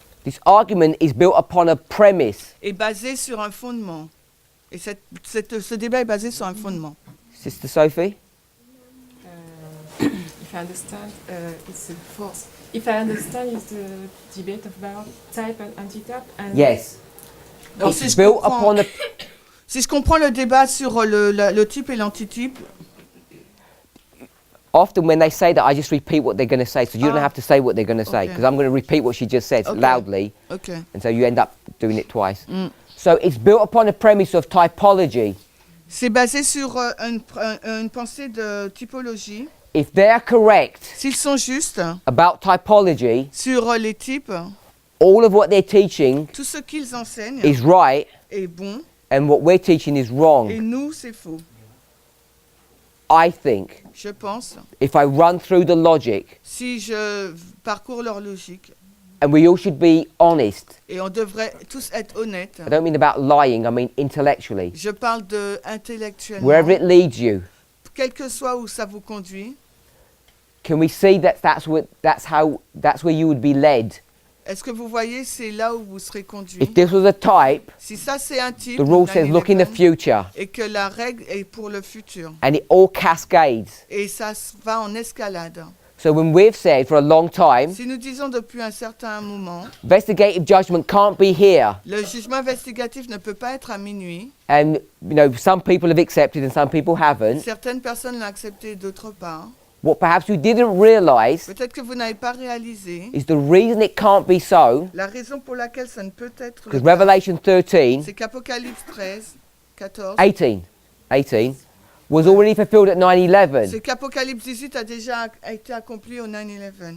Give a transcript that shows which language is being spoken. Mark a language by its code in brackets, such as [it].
[en] This argument is built upon a premise. [fr] et basé sur un fondement. Et ce débat est basé sur un fondement. [en] Sister Sophie? If I understand, it's a force. If I understand, it's the debate about type and anti-type. And Yes. [fr] Alors, [en] It's built upon a... [fr] si je comprends le débat sur le type et l'antitype, [en] Often when they say that, I just repeat what they're going to say, so you don't have to say what they're going to say, because I'm going to repeat what she just said loudly, and so you end up doing it twice. So it's built upon a premise of typology. [fr] c'est basé sur une pensée de typologie. [en] If they're correct [fr] S'ils sont justes [en] about typology, [fr] sur les types, [en] all of what they're teaching [fr] tout ce qu'ils enseignent [en] is right, [fr] est bon, [en] and what we're teaching is wrong. [fr] et nous, c'est faux. [en] I think [fr] Je pense, [en] if I run through the logic, [fr] si je parcours leur logique, [en] and we all should be honest. [fr] et on devrait tous être honnêtes, [en] I don't mean about lying, I mean intellectually. [fr] je parle de intellectuellement, [en] Wherever it leads you, [fr] quel que soit où ça vous conduit, [en] can we see that that's where you would be led? [fr] est-ce que vous voyez, c'est là où vous serez conduit? [en] If this was a type, [fr] Si ça c'est un type, [en] the rule says look in the 9/11, future, [fr] et que la règle est pour le futur, [en] and it all cascades. [fr] et ça va en escalade. [en] So when we've said for a long time, [fr] Si nous disons depuis un certain moment, [en] investigative judgment can't be here, [fr] le jugement investigatif ne peut pas être à minuit, [en] and some people have accepted and some people haven't, [fr] certaines personnes l'ont accepté, d'autres pas. [en] what perhaps you didn't realize [fr] peut-être que vous n'avez pas réalisé, [en] is the reason it can't be so, [fr] la raison pour laquelle ça ne peut être le [en] because [fr] cas, [en] Revelation 13, [fr] c'est qu'Apocalypse 13, 14, [en] 18 was already fulfilled at 9/11. [fr] c'est qu'Apocalypse 18 a déjà été accompli au 9/11.